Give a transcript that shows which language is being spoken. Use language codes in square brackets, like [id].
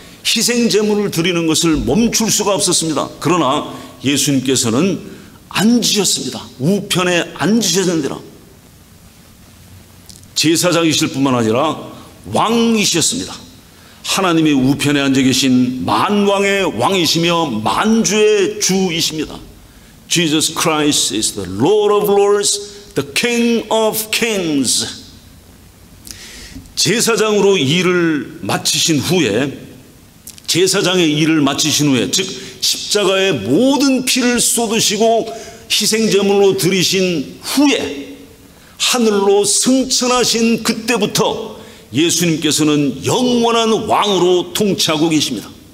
[ko] 희생제물을 드리는 것을 멈출 수가 없었습니다. 그러나 예수님께서는 앉으셨습니다. 우편에 앉으셨느니라. 제사장이실 뿐만 아니라 왕이셨습니다. 하나님의 우편에 앉아 계신 만왕의 왕이시며 만주의 주이십니다. [en] Jesus Christ is the Lord of Lords, the King of Kings. [ko] 제사장으로 일을 마치신 후에, 제사장의 일을 마치신 후에, 즉 십자가의 모든 피를 쏟으시고 희생제물로 드리신 후에 하늘로 승천하신 그때부터 예수님께서는 영원한 왕으로 통치하고 계십니다.